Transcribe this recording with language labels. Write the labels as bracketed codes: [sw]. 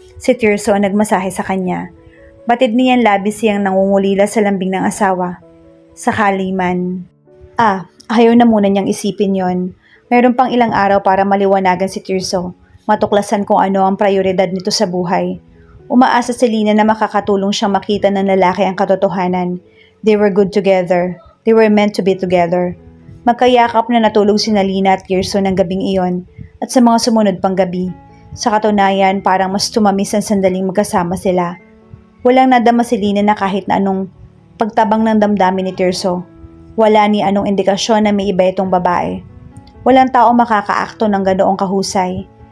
[tl] Si Tirso ang nagmasahe sa kanya. Batid niyan labis siyang nangungulila sa lambing ng asawa. Sakali man. Ayaw na muna niyang isipin yon. Meron pang ilang araw para maliwanagan si Tirso. Matuklasan kung ano ang prioridad nito sa buhay. Umaasa si Lina na makakatulong siyang makita ng lalaki ang katotohanan. [en] They were good together. They were meant to be together. [tl] Magkayakap na natulog si Lina at Tirso ng gabing iyon at sa mga sumunod pang gabi. Sa katunayan, parang mas tumamis ang sandaling magkasama sila. Walang nadama si Lina na kahit na anong pagtabang ng damdamin ni Tirso. Wala ni anong indikasyon na may iba itong babae. Walang tao makakaakto ng ganoong kahusay.